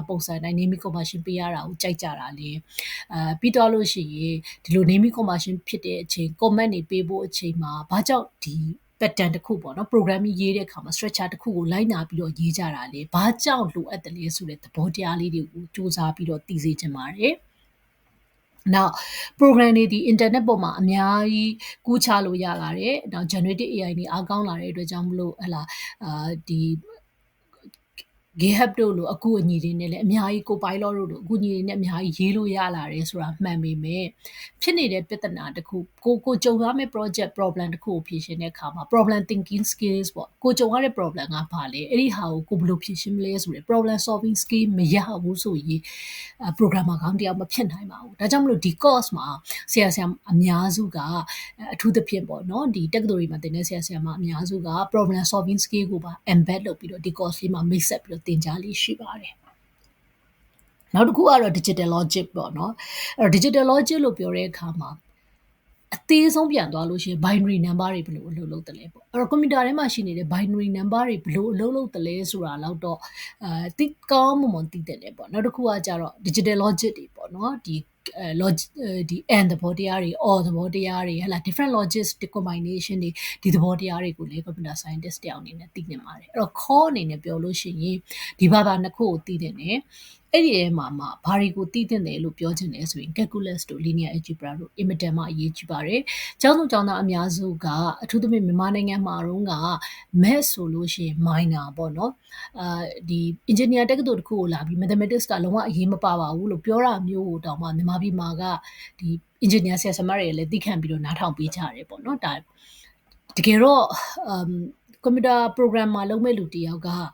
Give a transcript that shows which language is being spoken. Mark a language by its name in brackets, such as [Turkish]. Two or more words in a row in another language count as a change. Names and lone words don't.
[Burmese] ပုံစံတိုင်း [English] naming convention [Burmese] ပေးရတာကိုကြိုက်ကြတာလေပြီးတော့လို့ရှိရင်ဒီလို [English] naming convention [Burmese] ဖြစ်တဲ့အချိန် comment တွေပေးဖို့အချိန်မှာဘာကြောင့်ဒီ pattern တစ်ခုပေါ့နော် programming ရေးတဲ့အခါမှာ structure တစ်ခုကိုလိုက်နာပြီးတော့ရေးကြတာလေဘာကြောင့်လိုအပ်တယ်လဲဆိုတဲ့သဘောတရားလေးတွေကိုစူးစမ်းပြီးတော့သိစေချင်ပါတယ်နောက် program တွေဒီ internet ပေါ်မှာအများကြီးကူးချလို့ရလာတယ်နောက် [English] generative AI [Burmese] တွေအားကောင်းလာတဲ့အတွက်ကြောင့်မလို့ဟလာဒီ GitHub တို့လိုအကူအညီတွေနဲ့လည်းအများကြီး Copilot တို့လိုအကူအညီတွေနဲ့အများကြီးရေးလို့ရလာတယ်ဆိုတာမှန်ပေမဲ့ဖြစ်နေတဲ့ပြဿနာတစ်ခုကိုကြုံရမယ့် [English] project problem [Burmese] တစ်ခုကိုဖြေရှင်းတဲ့အခါမှာ [English] problem thinking [Burmese] skills ပေါ့ကိုကြုံရတဲ့ problem ကဘာလဲအဲ့ဒီဟာကိုဘယ်လိုဖြေရှင်းမလဲဆိုတဲ့ [English] problem solving skill [Burmese] မရဘူးဆိုရင်programmer ကောင်းတယောက်မဖြစ်နိုင်ပါဘူးဒါ ကြောင့်မလို့ဒီ course မှာဆရာအများစုကအထူးသဖြင့်ပေါ့နော်ဒီ tech တွေမှာသင်တဲ့ဆရာမအများစုက problem [English] solving skill [Burmese] ကိုပါ embed လုပ်ပြီးတော့ဒီ course လေးမှာမိတ်ဆက်ပြီးတော့သင်ကြားလေးရှိပါတယ်နောက်တစ်ခုကတော့ [English] digital logic [Burmese] ပေါ့နော်အဲ့တော့ [English] digital logic [Burmese] လို့ပြောတဲ့အခါမှာအသေးဆုံးပြန်သွားလို့ရှိရင် [English] binary number [Burmese] တွေဘယ်လိုအလုပ်လုပ်တယ်လဲပေါ့အဲ့တော့ computer ထဲမှာရှိနေတဲ့ [English] binary number [Burmese] တွေဘယ်လိုအလုပ်လုပ်တယ်လဲဆိုတာတော့သိကောင်းမွန်သိတယ်လေပေါ့နောက်တစ်ခုကကြတော့ [English] digital logic [Burmese] တွေပေါ့နော်ဒီ and သဘောတရားတွေ or သဘောတရားတွေဟလာ [English] different logics combination [Burmese] တွေဒီသဘောတရားတွေကိုလည်း [English] computer scientist [Burmese] တယောက်အနေနဲ့သိနေပါတယ်အဲ့တော့ core အနေနဲ့ပြောလို့ ရှိရင်ဒီဘာသာနှစ်ခုကိုသိနေတယ်အဲ့ဒီမှာဘာတွေကိုသိသင့်တယ်လို့ပြောချင်တယ်ဆိုရင် calculus တို့ [English] linear algebra [Burmese] တို့အင်မတန်မှအရေးကြီးပါတယ်။ကျောင်းသားအများစုကအထူးသဖြင့်မြန်မာနိုင်ငံမှာတော့က math ဆိုလို့ရှိရင် minor ပေါ့နော်။ဒီ engineer တက္ကသိုလ်တစ်ခုကိုလာပြီး mathematics ကလုံးဝအရေးမပါပါဘူးလို့ပြောတာမျိုးကိုတောင်မှမြန်မာပြည်မှာကဒီ engineer ဆရာဆရာမတွေလည်းသိခံပြီးတော့နားထောင်ပေးကြတယ်ပေါ့နော်။ဒါတကယ်တော့ [English] computer program [Burmese] မှာလုပ်မဲ့လူတယောက်က